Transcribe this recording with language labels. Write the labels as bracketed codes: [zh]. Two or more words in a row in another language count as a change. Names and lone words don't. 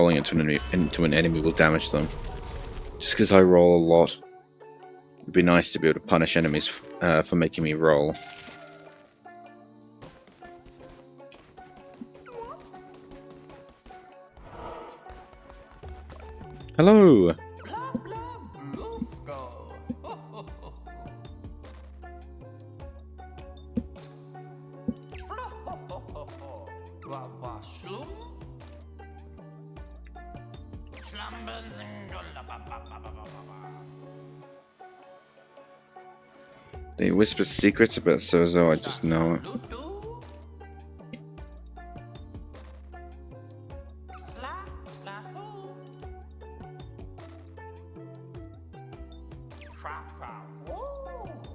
[en] Rolling into an enemy will damage them. Just because I roll a lot. It'd be nice to be able to punish enemies for making me roll. Hello! Blah blah blufko. Ho ho ho. Flo ho ho ho ho. Wa wa slum. Schlambens and golla ba ba ba ba ba ba. They whisper secrets about Sozo, I just know it. Ludo. Slap slapoo. Crap crap. Woo.